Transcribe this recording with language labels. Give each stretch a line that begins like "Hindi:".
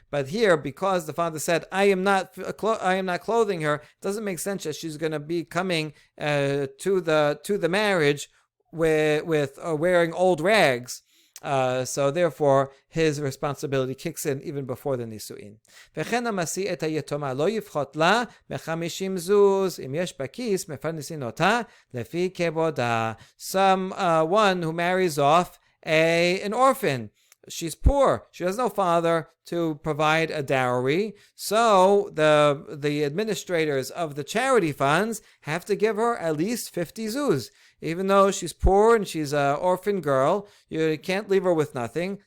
English: But here, because the father said, I am not clothing her, it doesn't make sense that she's going to be coming to the marriage with wearing old rags. So therefore, his responsibility kicks in even before the nisuin.
Hebrew: וכן המשיא את היתומה לא יפחות לה מ50 זוז, אם יש בכיס מפרנסין אותה לפי כבודה.
English: One who marries off an orphan. She's poor. She has no father to provide a dowry. So the administrators of the charity funds have to give her at least 50 zuz. Even though she's poor and she's an orphan girl, you can't leave her with nothing.